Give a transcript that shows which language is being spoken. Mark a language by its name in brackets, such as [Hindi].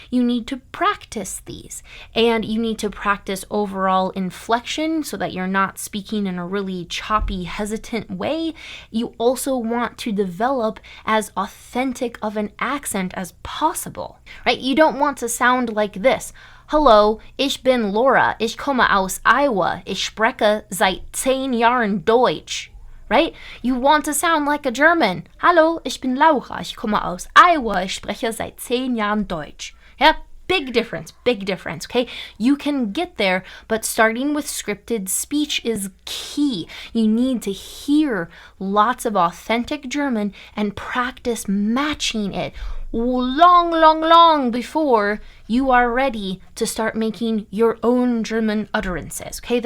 [English] You need to practice these, and you need to practice overall inflection so that you're not speaking in a really choppy, hesitant way. You also want to develop as authentic of an accent as possible, right? You don't want to sound like this. [German] Hallo, ich bin Laura, ich komme aus Iowa, ich spreche seit 10 Jahren Deutsch. [English] Right? You want to sound like a German. [German] Hallo, ich bin Laura, ich komme aus Iowa, ich spreche seit 10 Jahren Deutsch. [English] Yeah, big difference, okay? You can get there, but starting with scripted speech is key. You need to hear lots of authentic German and practice matching it long before you are ready to start making your own German utterances, okay?